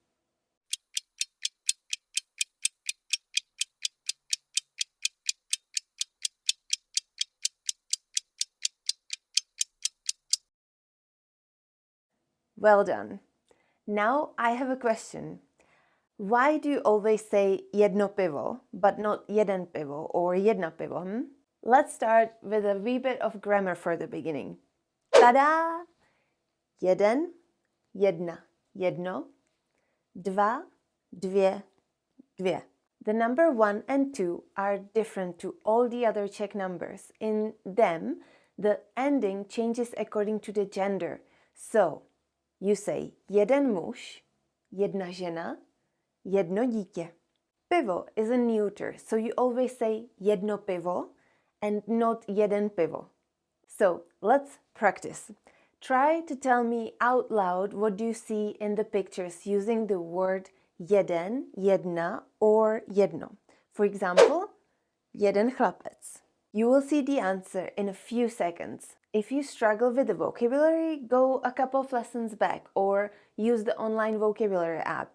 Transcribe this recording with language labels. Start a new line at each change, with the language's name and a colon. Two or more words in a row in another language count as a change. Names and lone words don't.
English: Well done. Now I have a question. Why do you always say
Czech: jedno pivo,
English: but not
Czech: jeden pivo
English: or
Czech: jedna pivo?
English: Let's start with a wee bit of grammar for the beginning.
Czech: Tada! Jeden, jedna, jedno. Dva, dvě, dvě.
English: The number 1 and 2 are different to all the other Czech numbers. In them, the ending changes according to the gender. So, you say
Czech: jeden muž, jedna žena, jedno dítě.
English: Pivo is a neuter, so you always say
Czech: jedno pivo
English: and not
Czech: jeden pivo.
English: So, let's practice. Try to tell me out loud what you see in the pictures using the word
Czech: jeden, jedna
English: or jedno. For example,
Czech: jeden chlapec.
English: You will see the answer in a few seconds. If you struggle with the vocabulary, go a couple of lessons back or use the online vocabulary app.